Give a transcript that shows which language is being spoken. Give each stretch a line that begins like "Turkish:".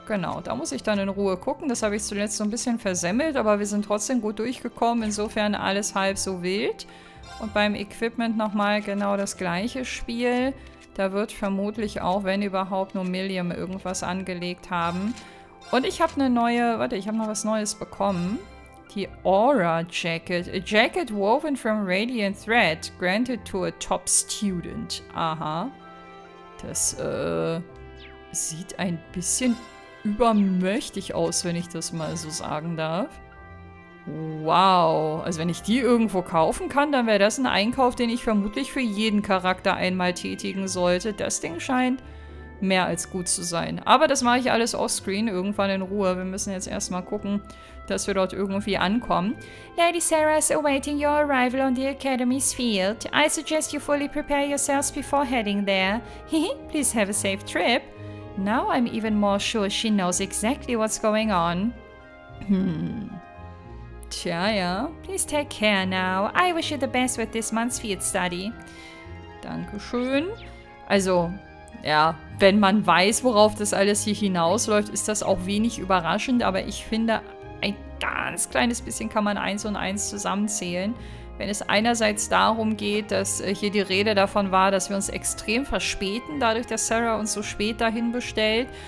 German: Genau, da muss ich dann in Ruhe gucken. Das habe ich zuletzt so ein bisschen versemmelt, aber wir sind trotzdem gut durchgekommen. Insofern alles halb so wild. Und beim Equipment nochmal genau das gleiche Spiel. Da wird vermutlich auch, wenn überhaupt, nur Milliam irgendwas angelegt haben. Und ich habe eine neue, warte, ich habe noch was Neues bekommen. Die Aura Jacket.
English: A jacket woven from radiant thread, granted to a top student. Aha.
German: Das, sieht ein bisschen übermächtig aus, wenn ich das mal so sagen darf. Wow. Also wenn ich die irgendwo kaufen kann, dann wäre das ein Einkauf, den ich vermutlich für jeden Charakter einmal tätigen sollte. Das Ding scheint mehr als gut zu sein. Aber das mache ich alles offscreen, irgendwann in Ruhe. Wir müssen jetzt erstmal gucken, dass wir dort irgendwie ankommen.
English: Lady Sarah is awaiting your arrival on the Academy's field. I suggest you fully prepare yourselves before heading there. Please have a safe trip. Now I'm even more sure she knows exactly what's going on.
German: Tja, ja.
English: Please take care now. I wish you the best with this month's field study.
German: Dankeschön. Also, ja, wenn man weiß, worauf das alles hier hinausläuft, ist das auch wenig überraschend, aber ich finde, ein ganz kleines bisschen kann man 1 und 1 zusammenzählen. Wenn es einerseits darum geht, dass hier die Rede davon war, dass wir uns extrem verspäten, dadurch, dass Sarah uns so spät dahin bestellt.